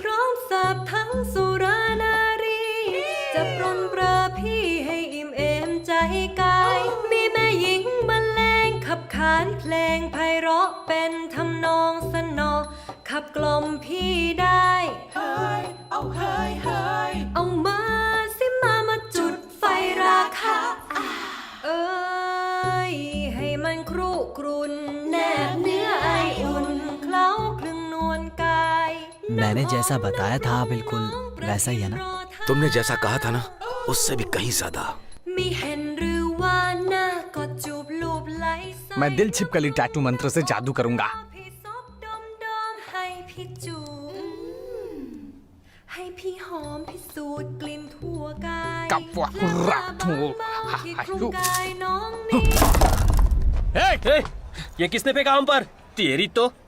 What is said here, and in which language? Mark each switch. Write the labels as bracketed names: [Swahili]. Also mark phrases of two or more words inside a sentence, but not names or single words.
[Thai] ร้อมเสิร์ฟทั้งสุรานารีจะปรนเปรอพี่ให้อิ่มเอมใจกายมีแม่หญิงบรรเลงขับขานเพลงไพเราะเป็นทำนองสนอขับกล่อมพี่ได้ เอามาสิมาจุดไฟราคาให้มันครุกรุนแนบเนื้อไออุ่นเคล้าคลึงนวลกาย [Hindi] मैंने जैसा बताया था बिल्कुल वैसा ही है ना तुमने जैसा कहा था ना उससे भी कहीं ज्यादा मैं दिल छिपकली टैटू मंत्र से जादू करूंगा ये किसने फेंका हम पर तेरी तो